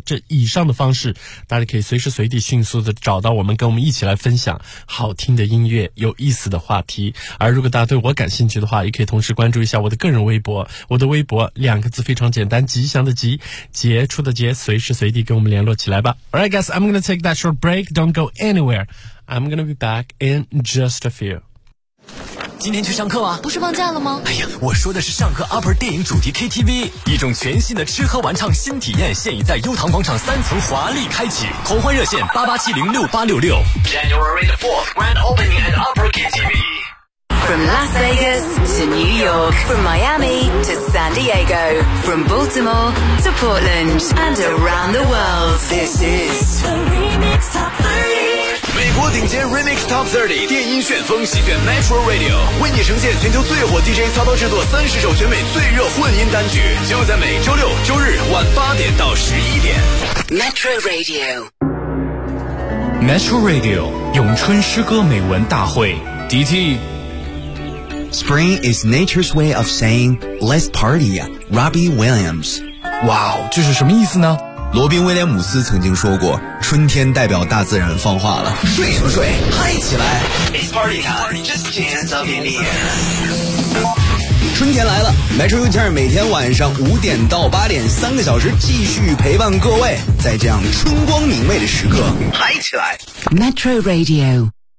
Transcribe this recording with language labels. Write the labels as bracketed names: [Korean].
[Chinese] 这以上的方式大家可以随时随地迅速的找到我们，跟我们一起来分享好听的音乐，有意思的话题。而如果大家对我感兴趣的话，也可以同时关注一下我的个人微博，我的微博两个字非常简单，吉祥的吉，杰出的杰，随时随地跟我们联络起来吧。 [English] Alright guys, I'm gonna take that short break, don't go anywhere, I'm gonna be back in just a few。 [Chinese] 今天去上课啊？不是放假了吗？哎呀，我说的是上课 UPPER 电影主题 KTV， 一种全新的吃喝玩唱新体验，现已在优唐广场三层华丽开启。狂欢热线88706866。 [English] January 4th Grand Opening at UPPER KTV。 From Las Vegas to New York, from Miami to San Diego, from Baltimore to Portland and around the world, this is the Remix Top 30. [Chinese] 美国顶尖 Remix Top 30电音旋风席卷 Metro Radio， 为你呈现全球最火 DJ 操刀制作30首全美最热混音单曲，就在每周六周日晚8点到11点。 [English] Metro Radio [Chinese] Metro Radio 咏春诗歌美文大会 DT。 [English] Spring is nature's way of saying Let's party, Robbie Williams。 [Chinese] Wow， 这是什么意思呢？罗宾威廉姆斯曾经说过，春天代表大自然放话了。睡什么睡，嗨起来。 [English] It's party time, just dance up in the air。 [Chinese] 春天来了， Metro U-Turn 每天晚上5点到8点，3个小时继续陪伴各位，在这样春光明媚的时刻，嗨起来。 [English] Metro Radio。